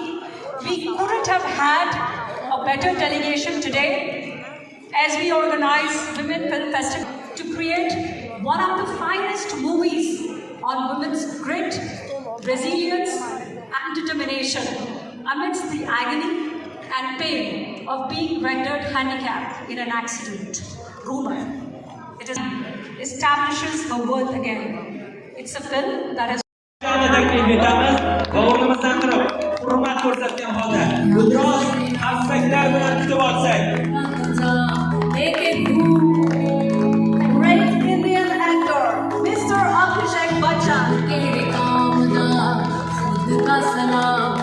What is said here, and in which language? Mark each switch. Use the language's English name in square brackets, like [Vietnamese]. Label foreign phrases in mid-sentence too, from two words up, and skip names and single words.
[English] We couldn't have had a better delegation today as we organize Women Film Festival to create one of the finest movies on women's grit, resilience and determination amidst the agony and pain of being rendered handicapped in an accident. Rumor. It establishes her worth again. It's a film that has [Uzbek] taklif etamiz va o'rnimizdan turib hurmat ko'rsatgan holda biroz Alkışlar bilan kutib olsak. [English] Great Indian actor, Mr. Abhishek Bachchan.